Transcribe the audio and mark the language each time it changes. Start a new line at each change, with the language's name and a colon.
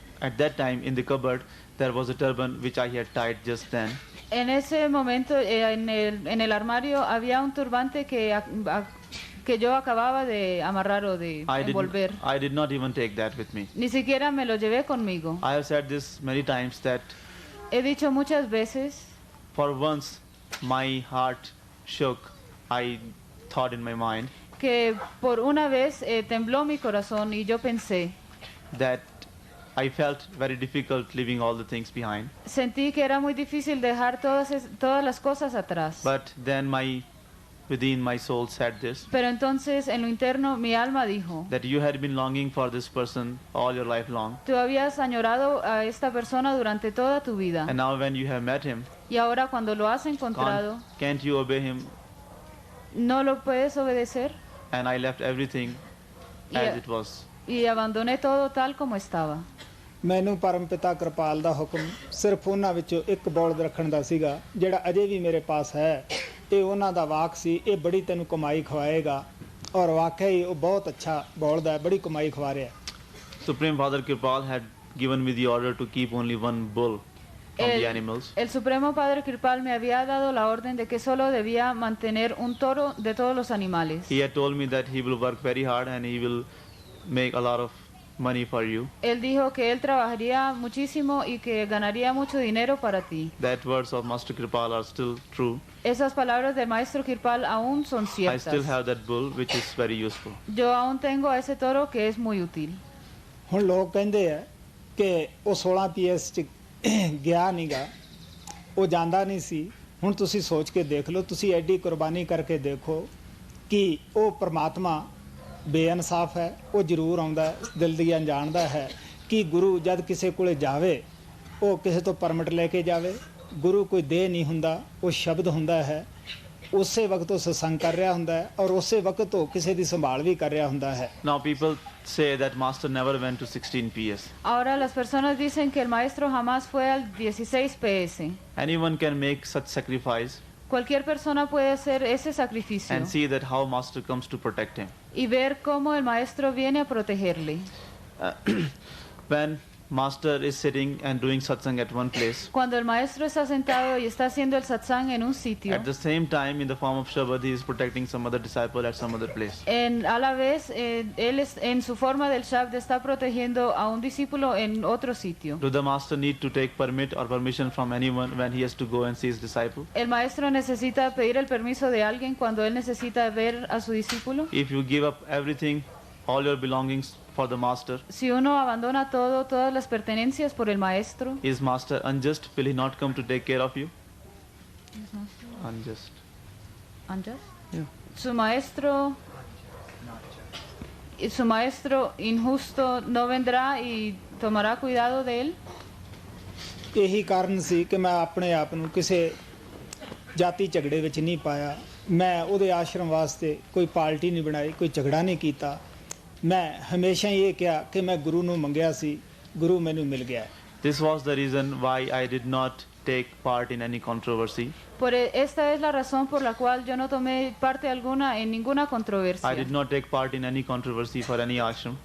English: At that time in the cupboard there was a turban which I had tied just then.
Spanish: En ese momento, en el armario había un turbante que yo acababa de amarrar o de envolver.
English: I did not even take that with me.
Spanish: Ni siquiera me lo llevé conmigo.
English: I have said this many times that
Spanish: He dicho muchas veces,
English: for once my heart shook. I thought in my mind
Spanish: que por una vez tembló mi corazón y yo pensé,
English: that I felt very difficult leaving all the things behind.
Spanish: sentí que era muy difícil dejar todas las cosas atrás.
English: But then within my soul said this,
Spanish: Pero entonces en lo interno mi alma dijo,
English: that you had been longing for this person all your life long.
Spanish: tú habías añorado a esta persona durante toda tu vida.
English: And now when you have met him,
Spanish: Y ahora cuando lo has encontrado,
English: can't you obey him?
Spanish: ¿no lo puedes obedecer?
English: And I left everything Yeah. as it was.
Spanish: Y abandoné todo tal como estaba.
Punjabi: ਮੈਨੂੰ ਪਰਮ ਪਿਤਾ ਕਿਰਪਾਲ ਦਾ ਹੁਕਮ ਸਿਰਫ ਉਹਨਾਂ ਵਿੱਚੋਂ ਇੱਕ ਬੌਲਦ ਰੱਖਣ ਦਾ ਸੀਗਾ ਜਿਹੜਾ ਅਜੇ ਵੀ ਮੇਰੇ ਪਾਸ ਹੈ। ਇਹ ਉਹਨਾਂ ਦਾ ਵਾਕ ਸੀ, ਇਹ ਬੜੀ ਤੈਨੂੰ ਕਮਾਈ ਖਵਾਏਗਾ, ਔਰ ਵਾਕਿਆ ਹੀ ਉਹ ਬਹੁਤ ਅੱਛਾ ਬੋਲਦਾ ਹੈ, ਬੜੀ ਕਮਾਈ ਖਵਾ ਰਿਹਾ।
English: Supreme Father Kirpal had given me the order to keep only one bull from the animals.
Spanish: El Supremo Padre Kirpal me había dado la orden de que solo debía mantener un toro de todos los animales.
English: He had told me that he will work very hard and he will make a lot of money for you.
Spanish: Él dijo que él trabajaría muchísimo y que ganaría mucho dinero para ti.
English: That words of Master Kirpal are still true.
Spanish: Esas palabras del Maestro Kirpal aún son
English: I
Spanish: ciertas.
English: still have that bull which is very useful.
Spanish: Yo aún tengo a ese toro que es muy útil.
Punjabi: ਹੁਣ ਲੋਕ ਕਹਿੰਦੇ ਆ ਕਿ ਉਹ 16 PS 'ਚ ਗਿਆ ਨਹੀਂਗਾ, ਉਹ ਜਾਂਦਾ ਨਹੀਂ ਸੀ। ਹੁਣ ਤੁਸੀਂ ਸੋਚ ਕੇ ਦੇਖ ਲਓ, ਤੁਸੀਂ ਐਡੀ ਕੁਰਬਾਨੀ ਕਰਕੇ ਦੇਖੋ ਕਿ ਉਹ ਪ੍ਰਮਾਤਮਾ ਬੇਇਨਸਾਫ ਹੈ। ਉਹ ਜ਼ਰੂਰ ਆਉਂਦਾ ਹੈ, ਦਿਲ ਦੀਆਂ ਜਾਣਦਾ ਹੈ ਕਿ ਗੁਰੂ ਜਦ ਕਿਸੇ ਕੋਲੇ ਜਾਵੇ ਉਹ ਕਿਸੇ ਤੋਂ ਪਰਮਿਟ ਲੈ ਕੇ ਜਾਵੇ। ਗੁਰੂ ਕੋਈ ਦੇਹ ਨਹੀਂ ਹੁੰਦਾ, ਉਹ ਸ਼ਬਦ ਹੁੰਦਾ ਹੈ। ਉਸੇ ਵਕਤ ਉਹ ਸਤਸੰਗ ਕਰ ਰਿਹਾ ਹੁੰਦਾ ਹੈ ਔਰ ਉਸੇ ਵਕਤ ਉਹ ਕਿਸੇ ਦੀ ਸੰਭਾਲ ਵੀ ਕਰ ਰਿਹਾ ਹੁੰਦਾ ਹੈ।
English: Now people say that Master never went to 16 PS.
Spanish: Ahora las personas dicen que el Maestro jamás fue al 16 PS.
English: Anyone can make such sacrifice
Spanish: Cualquier persona puede hacer ese sacrificio
English: and see that how Master comes to protect him.
Spanish: y ver cómo el Maestro viene a protegerle.
English: When Master is sitting and doing satsang at one place,
Spanish: Cuando el Maestro está sentado y está haciendo el satsang en un sitio,
English: at the same time in the form of Shabad he is protecting some other disciple at some other place.
Spanish: a la vez él en su forma del Shabd está protegiendo a un discípulo en otro sitio.
English: Do the Master need to take permit or permission from anyone when he has to go and see his disciple?
Spanish: ¿El Maestro necesita pedir el permiso de alguien cuando él necesita ver a su discípulo?
English: If you give up everything, all your belongings for the Master,
Spanish: Si uno abandona todo, todas las pertenencias por el Maestro,
English: is Master unjust? Will he not come to take care of you? Unjust. ¿Unjust? Yeah.
Spanish: Su maestro injusto no vendrá y tomará cuidado de él.
Punjabi: ਇਹੀ ਕਾਰਨ ਸੀ ਕਿ ਮੈਂ ਆਪਣੇ ਆਪ ਨੂੰ ਕਿਸੇ ਜਾਤੀ ਝਗੜੇ ਵਿੱਚ ਨਹੀਂ ਪਾਇਆ। ਮੈਂ ਉਹਦੇ ਆਸ਼ਰਮ ਵਾਸਤੇ ਕੋਈ ਪਾਰਟੀ ਨਹੀਂ ਬਣਾਈ, ਕੋਈ ਝਗੜਾ ਨਹੀਂ ਕੀਤਾ। ਮੈਂ ਹਮੇਸ਼ਾ ਹੀ ਇਹ ਕਿਹਾ ਕਿ ਮੈਂ ਗੁਰੂ ਨੂੰ ਮੰਗਿਆ ਸੀ, ਗੁਰੂ ਮੈਨੂੰ ਮਿਲ ਗਿਆ।
English: This was the reason why I did not take part in any controversy.
Spanish: Esta es la razón por la cual yo no tomé parte alguna en ninguna controversia.
English: I did not take part in any controversy for any ashram